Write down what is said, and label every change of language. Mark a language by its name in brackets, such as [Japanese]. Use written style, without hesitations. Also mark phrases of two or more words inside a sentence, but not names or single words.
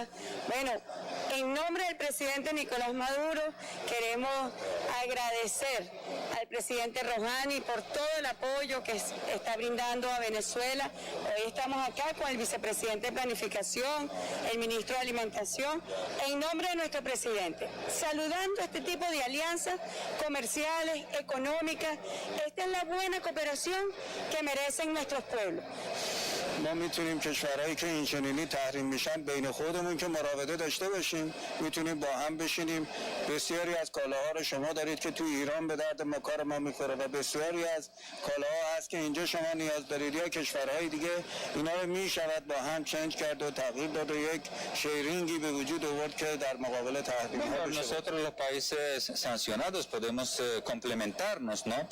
[Spanish] Bueno, en nombre del presidente Nicolás Maduro, queremos agradecer al presidente Rouhani por todo el apoyo que está brindando a Venezuela. Hoy estamos acá con el vicepresidente de Planificación, el ministro de Alimentación, en nombre de nuestro presidente, saludando este tipo de alianzas comerciales, económicas. Esta es la buena cooperación que merecen nuestros pueblos. [Persian] ما میتونیم کشورهایی که این چنینی تحریم میشن بین خودمون که مراوده داشته باشیم، میتونیم با هم بشینیم. بسیاری از کالاها رو شما دارید که تو ایران به درد ما کار ما میخوره و بسیاری از کالاها هست که اینجا شما نیاز دارید یا کشورهای دیگه، اینا رو میشود با هم چنج کرد و تغییر داد و یک شیرینگی به وجود آورد که در مقابل تحریم ها بشه. [Spanish] Nosotros los países sancionados podemos complementarnos, ¿no?